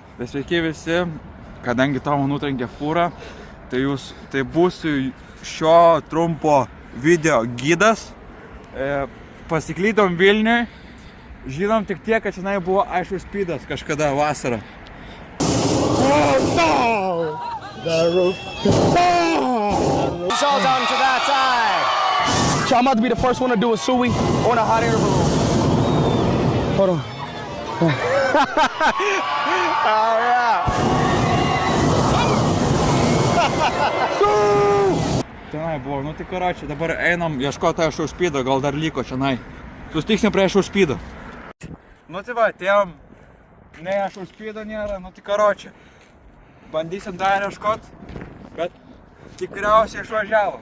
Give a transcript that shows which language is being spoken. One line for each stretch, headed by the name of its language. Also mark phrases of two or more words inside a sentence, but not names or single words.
Lithuanian: Tai sveiki visi, kadangi tavo nutrenkė fūrą, tai būsiu šio trumpo video gidas. Pasiklydom Vilniui, žinom tik tiek, kad šiandien buvo aiškus speedas kažkada vasarą.
English: It's all down to that side. So I'm about to be the first one to do a sui on a hot air balloon. Hold on. Oh yeah.
Lithuanian: Tenai buvo, nu tai karočią, dabar einam ieškoti aiškaus speedo, gal dar liko šiandien. Sustiksim prie aiškaus speedo. Nu tai va, atėjom, ne aiškaus speedo nėra, nu tai karočią. Bandysim dar ieškot, bet tikriausiai išvažiavo.